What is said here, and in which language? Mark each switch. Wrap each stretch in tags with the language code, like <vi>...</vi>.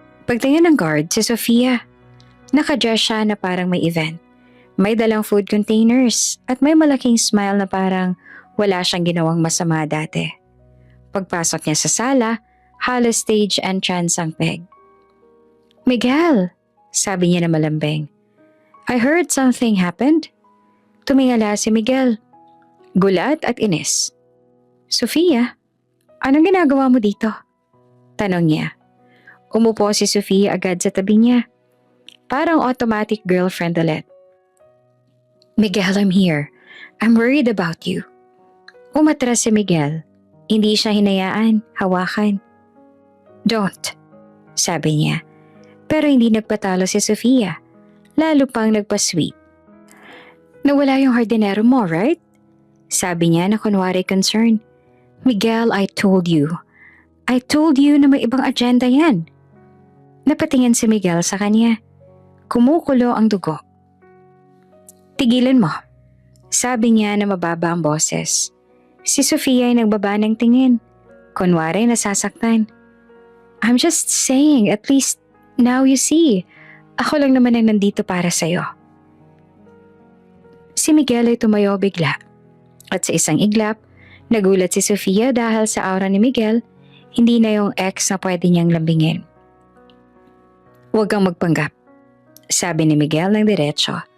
<tl>Pagtingin ng guard, si Sofia. Nakadress siya na parang may event. May dalang food containers at may malaking smile na parang wala siyang ginawang masama dati. Pagpasok niya sa sala, halos stage entrance ang peg. Miguel, sabi niya na malambing.</tl> <en>I heard something happened.</en> <tl>Tumingala si Miguel. Gulat at inis. Sofia, anong ginagawa mo dito? Tanong niya. Umupo si Sofia agad sa tabi niya. Parang automatic girlfriend ulit. Miguel,</tl> <en>I'm here. I'm worried about you.</en> <tl>Umatras si Miguel. Hindi siya hinayaan, hawakan. Don't, sabi niya. Pero hindi nagpatalo si Sofia. Lalo pang nagpa-sweet. Nawala yung hardinero mo, right? Sabi niya na kunwari concern. Miguel,</tl> <en>I told you. I told you</en> <tl>na may ibang agenda yan. Napatingin si Miguel sa kanya. Kumukulo ang dugo. Tigilan mo. Sabi niya na mababa ang boses. Si Sofia ay nagbaba ng tingin. Kunwari nasasaktan.</tl> <en>I'm just saying, at least now you see.</en> <tl>Ako lang naman ang nandito para sa'yo. Si Miguel ay tumayo bigla. At sa isang iglap, nagulat si Sofia dahil sa aura ni Miguel, hindi na yung ex na pwede niyang lambingin. Huwag kang magpanggap, sabi ni Miguel ng diretso.</tl>